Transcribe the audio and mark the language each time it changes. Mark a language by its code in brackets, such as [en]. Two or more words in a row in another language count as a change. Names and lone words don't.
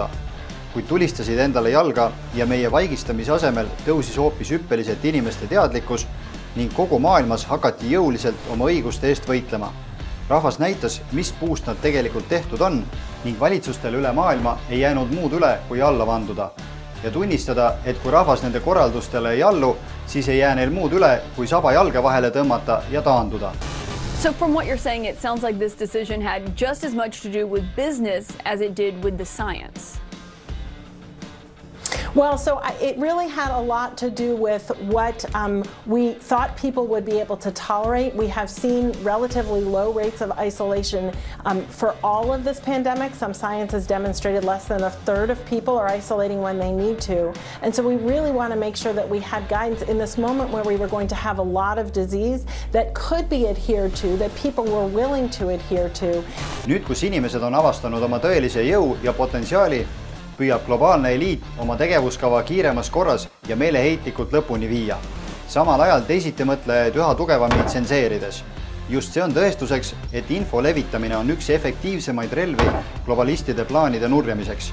[et] Kuid tulistasid endale jalga ja meie vaigistamise asemel tõusis hoopis hüppeliselt inimeste teadlikkus ning kogu maailmas hakati jõuliselt oma õiguste eest võitlema. Rahvas näitas, mis puust nad tegelikult tehtud on ning valitsustel üle maailma ei jäänud muud üle kui alla vanduda ja tunnistada, et kui rahvas nende korraldustele ei allu, siis ei jää neil muud üle kui saba jalge vahele tõmmata ja taanduda. [en] So from what you're saying, it sounds like this decision had just as much to do with business as it did with the science. Well, so it really had a lot to do with what we thought people would be able to tolerate. We have seen relatively low rates of isolation for all of this pandemic. Some science has demonstrated less than a third of people are isolating when they need to. And so we really want to make sure that we had guidance in this moment where we were going to have a lot of disease that could be adhered to, that people were willing to adhere to. [et] Nüüd, kus inimesed on avastanud oma tõelise jõu ja potentsiaali, püüab globaalne eliit oma tegevuskava kiiremas korras ja meeleheitlikult lõpuni viia. Samal ajal teisitimõtlejaid üha tugevamini tsenseerides. Just see on tõestuseks, et info levitamine on üks efektiivsemaid relvi globalistide plaanide nurjamiseks.